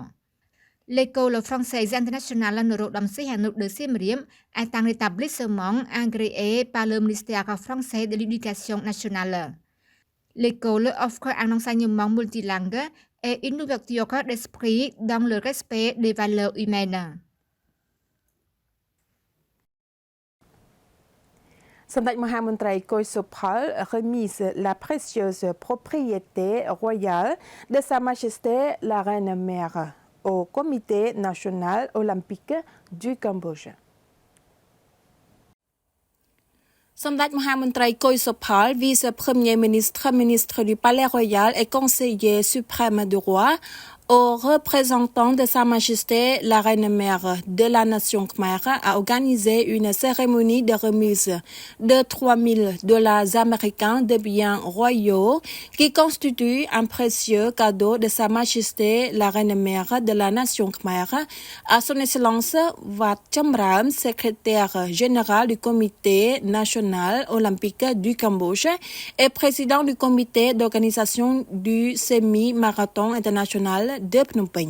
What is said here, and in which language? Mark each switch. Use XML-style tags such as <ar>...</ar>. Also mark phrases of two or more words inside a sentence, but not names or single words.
<fr>L'école française internationale Norodom Sihanouk de Siem Reap est un établissement agréé par le ministère français de l'Éducation nationale. L'école offre un enseignement multilingue et une ouverture d'esprit dans le respect des valeurs humaines. សម្ដេចមហាមន្ត្រីកុយសុផល remise la précieuse propriété royale de Sa Majesté la Reine Mère au Comité national olympique du Cambodge. សម្ដេចមហាមន្ត្រីកុយសុផល vice-premier ministre, ministre du Palais Royal et conseiller suprême du roi, au représentant de Sa Majesté la Reine Mère de la Nation Khmer a organisé une cérémonie de remise de $3,000 américains de biens royaux qui constitue un précieux cadeau de Sa Majesté la Reine Mère de la Nation Khmer à Son Excellence Wat Chamram, secrétaire général du Comité national olympique du Cambodge et président du comité d'organisation du semi-marathon international de Phnom Penh.</fr>